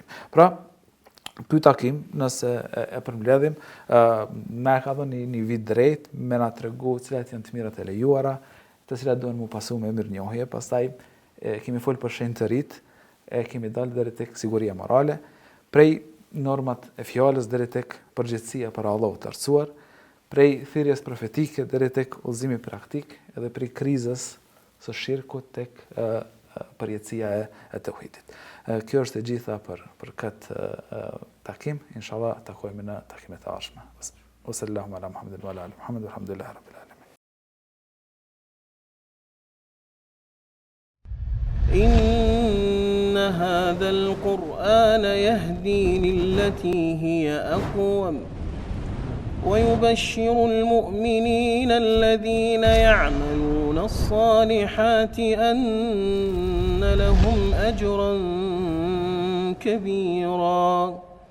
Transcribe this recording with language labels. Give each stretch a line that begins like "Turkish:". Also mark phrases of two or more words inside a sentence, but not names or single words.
Albanian: Pra, ky takim, nëse e përmbledhim, na e ka dhënë një vit drejt me na tregu cilat janë të mirat e lejuara, të cilat duhen mu pasu me mirënjohje, pastaj kemi folë për shenjë të rit, kemi dalë deri tek siguria morale, prej normat e fjalës deri tek përgjegjësia për Allahut të Lartësuar, prej thirrjes profetike deri tek udhëzimi praktik, edhe prej krizës së shirkut tek përjetësia e tauhidit. Kjo është e gjitha për këtë takim. Inshallah takojmë në takimet e ardhshme.
Arabic: صلى الله على محمد وعلى آل محمد والحمد لله رب العالمين. إن هذا القرآن يهدي للتي هي أقوم ويبشر المؤمنين الذين يعملون الصالحات أن لهم أجرا كبيرا